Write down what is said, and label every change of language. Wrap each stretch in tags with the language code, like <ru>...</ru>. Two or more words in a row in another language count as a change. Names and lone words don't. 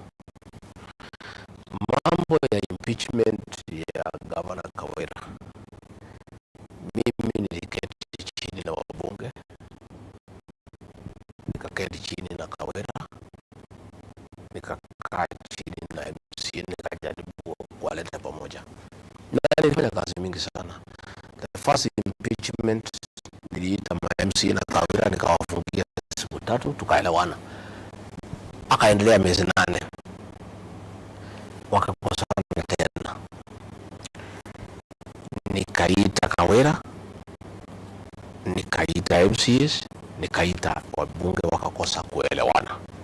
<sw>Mambo ya impeachment ya Governor Kawira, mimi niliketi chini na wabunge, nikaketi chini na Kawira, nikakaa chini na MC, nikajaribu kuwaleta pamoja, na nilifanya kazi mingi sana.</sw> <en>The first impeachment</en> <sw>niliita MC na Kawira, nikawafungia siku 3, tukaelewana. Akaendelea miezi 8, wakakosana tena. Nikaita Kawira, nikaita MCs, nikaita wabunge, wakakosa kuelewana.</sw>